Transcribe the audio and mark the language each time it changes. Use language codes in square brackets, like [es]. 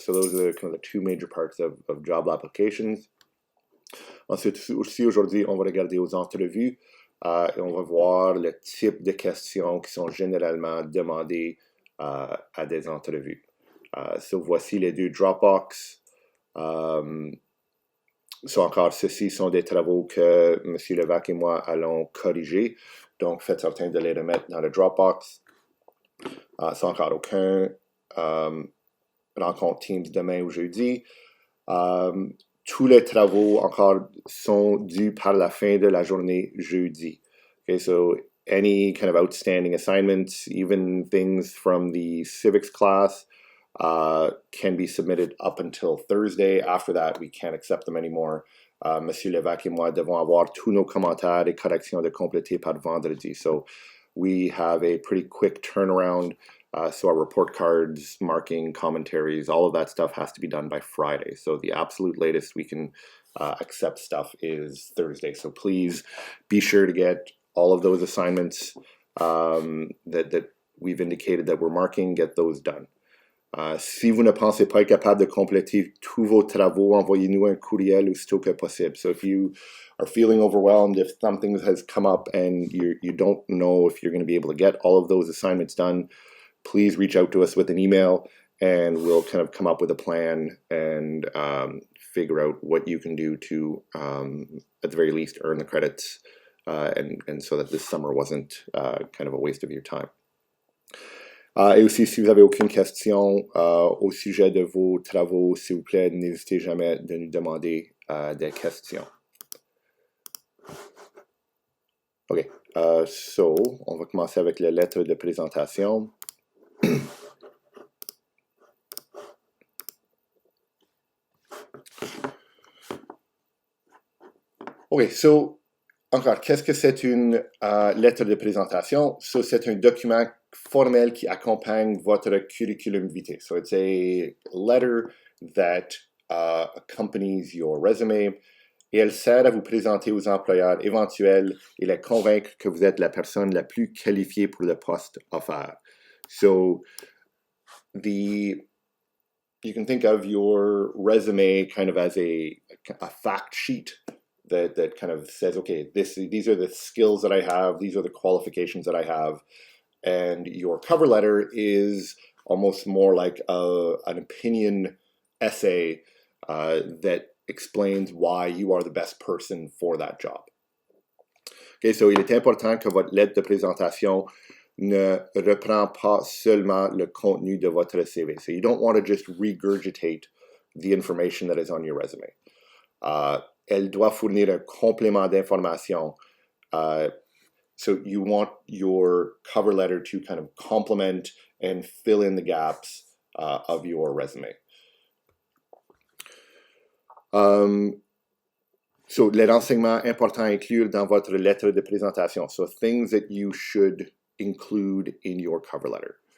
[en] So those are kind of the two major parts of job applications. [fr] Ensuite, aussi aujourd'hui, on va regarder aux entrevues et on va voir le type de questions qui sont généralement demandées à des entrevues. So voici les deux Dropbox. Encore, ceux-ci sont des travaux que M. Levac et moi allons corriger. Donc, faites certain de les remettre dans le Dropbox. Encore aucun rencontre Teams demain ou jeudi. Tous les travaux encore sont dus par la fin de la journée jeudi. [en] Okay, so any kind of outstanding assignments, even things from the civics class, can be submitted up until Thursday. After that, we can't accept them anymore. [fr] Monsieur Levac et moi devons avoir tous nos commentaires et corrections de compléter par vendredi. [en] So we have a pretty quick turnaround. So our report cards, marking, commentaries, all of that stuff has to be done by Friday. So the absolute latest we can accept stuff is Thursday. So please be sure to get all of those assignments that we've indicated that we're marking, get those done. [fr] Si vous ne pensez pas être capable de compléter tous vos travaux, envoyez-nous un courriel aussitôt que possible. [en] So if you are feeling overwhelmed, if something has come up and you don't know if you're going to be able to get all of those assignments done, please reach out to us with an email and we'll kind of come up with a plan and figure out what you can do to, at the very least, earn the credits and so that this summer wasn't kind of a waste of your time. [fr] Et aussi, si vous avez aucune question au sujet de vos travaux, s'il vous plaît, n'hésitez jamais de nous demander des questions. OK. So, on va commencer avec la lettre de présentation. OK, so, encore, qu'est-ce que c'est une lettre de présentation? So, c'est un document formel qui accompagne votre curriculum vitae. [en] So, it's a letter that accompanies your resume. [fr] Et elle sert à vous présenter aux employeurs éventuels et les convaincre que vous êtes la personne la plus qualifiée pour le poste offert. [en] So, you can think of your resume kind of as a fact sheet that kind of says, okay, these are the skills that I have, these are the qualifications that I have, and your cover letter is almost more like an opinion essay that explains why you are the best person for that job. [fr] Okay, so il est important que votre lettre de présentation ne reprend pas seulement le contenu de votre CV. [en] So you don't want to just regurgitate the information that is on your resume. [fr] Elle doit fournir un complément d'information. [en] So you want your cover letter to kind of complement and fill in the gaps of your resume. [fr] So, les renseignements importants à inclure dans votre lettre de présentation. [en] So, things that you should include in your cover letter.